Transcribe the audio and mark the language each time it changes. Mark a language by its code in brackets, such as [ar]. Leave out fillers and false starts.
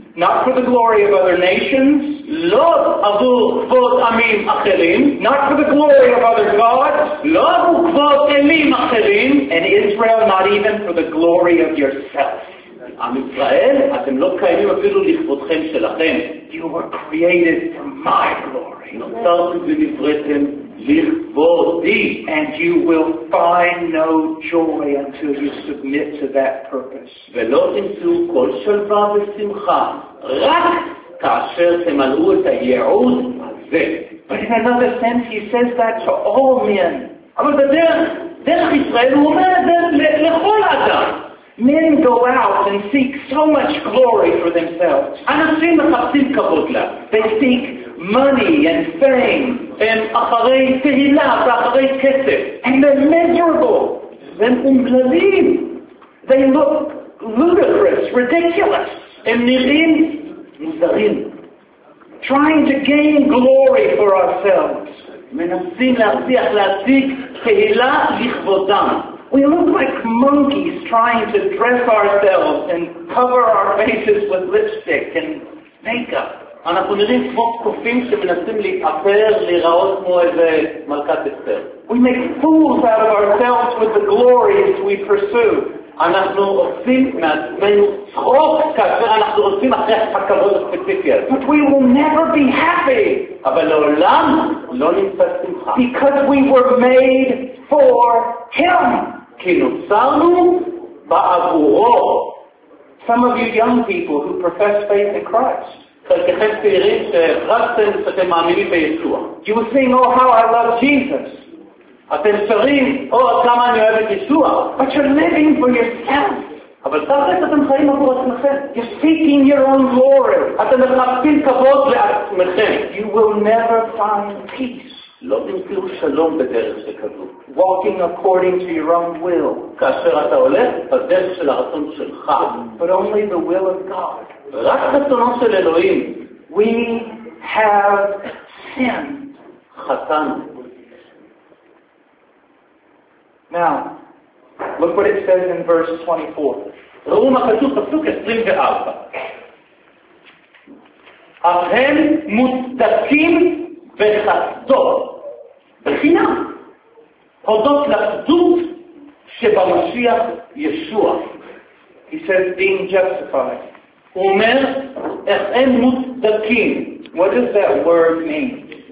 [en] Not for the glory of other nations. [he] לא עבור כבוד עמים אחרים. [en] Not for the glory of other gods. [he] לא עבור כבוד אלים אחרים. [en] And Israel, not even for the glory of yourself. [he] עם ישראל, אתם לא קיימים אפילו לכבודכם שלכם. [en] You were created for my glory. [he] נוצרתם ונבראתם לכבודי. [en] And you will find no joy until you submit to that purpose. [he] ולא תמצאו כל שלווה ושמחה, רק כאשר תמלאו את הייעוד הזה. [en] But in another sense, he says that to all men. [he] אבל בדרך ישראל הוא אומר את זה לכל אדם. [en] Men go out and seek so much glory for themselves. [he] אנשים מחפשים כבוד לה. [en] They seek money and fame. [he] הם אחרי תהילה ואחרי כסף. [en] And they're miserable. [he] והם אומללים. [en] They look ludicrous, ridiculous. [he] הם נראים מוזרים. [en] Trying to gain glory for ourselves. [he] מנסים להשיג תהילה לכבודם. [en] We look like monkeys trying to dress ourselves and cover our faces with lipstick and makeup. [he] אנחנו נראים כמו קופים שמנסים להתאפר לראות כמו איזה מלכת אסתר. [en] We make fools out of ourselves with the glories we pursue. [he] אנחנו עושים מעצמנו צחוק כאשר אנחנו עושים אחרי הכבוד הספציפי הזה. [en] But we will never be happy. [he] אבל לעולם לא נמצא שמחה. [en] Because we were made for him. [he] כי נוצרנו בעבורו. [en] Some of you young people who profess faith in Christ. [he] חלקכם צעירים שהכרזתם שאתם מאמינים בישוע. [en] You will sing, oh how I love Jesus. [he] אתם שרים, או כמה אני אוהב את ישוע. [en] But you're living for yourself. [he] אבל תכלס אתם חיים עבור עצמכם. [en] You're seeking your own glory. [he] אתם מחפשים כבוד לעצמכם. [en] You will never find peace. [he] לא תמצאו שלום בדרך שכזו. [en] Walking according to your own will. [he] כאשר אתה הולך בדרך של הרצון שלך. [en] But only the will of God. [he] רק רצונו של אלוהים. [en] We have sin. [he] חטאנו. [en] Now, look what it says in verse 24. [he] ראו מה כתוב בפסוק 24. אך הם מוצדקים בחסדו, בחינם, הודות לחסדות שבמשיח ישוע. [en] He says, being justified. [he] הוא אומר, אך הם מוצדקים. [en] What does that word mean?